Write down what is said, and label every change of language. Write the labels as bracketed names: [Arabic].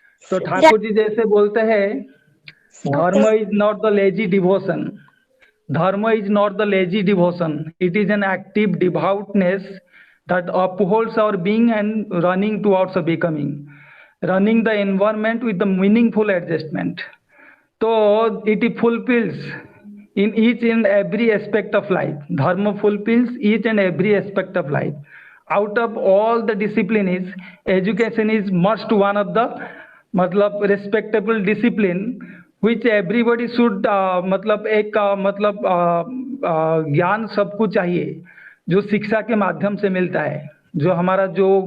[Hindi] तो ठाकुर जी जैसे बोलते हैं, [English] Dharma is not the lazy devotion, dharma is not the lazy devotion, it is an active devoutness that upholds our being and running towards a becoming, running the environment with the meaningful adjustment. So it fulfills in each and every aspect of life. Dharma fulfills each and every aspect of life. Out of all the disciplines, education is must one of the मतलब respectable discipline which everybody should मतलब [Hindi] एक मतलब ज्ञान सबको चाहिए जो शिक्षा के माध्यम से मिलता है, जो हमारा जो